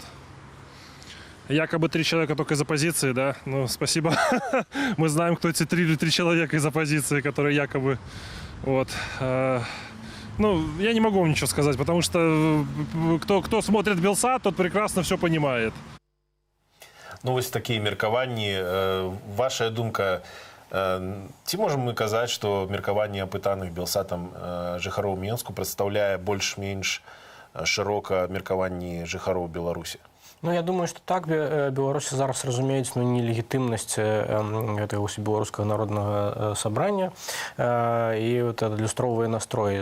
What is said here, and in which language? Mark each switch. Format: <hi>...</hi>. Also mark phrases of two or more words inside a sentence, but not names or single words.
<ru>Якобы 3 человека только из оппозиции, да? Спасибо. Мы знаем, кто эти 3 человека из оппозиции, которые якобы... Вот. Я не могу вам ничего сказать, потому что кто смотрит Белсат, тот прекрасно все понимает.</ru> <be>Вось такія меркаванні. Ваша думка, ці можам мы казаць, што меркаванне апытаных Белсатам жыхароў Менску прадстаўляе больш-менш шырока меркаванні жыхароў Беларусі?</be> <ru>Я думаю, что</ru> <be>так беларусы зараз разумеюць нелегітымнасць гэтага ўсебеларускага народнага сабрання і адлюстроўвае настроі.</be>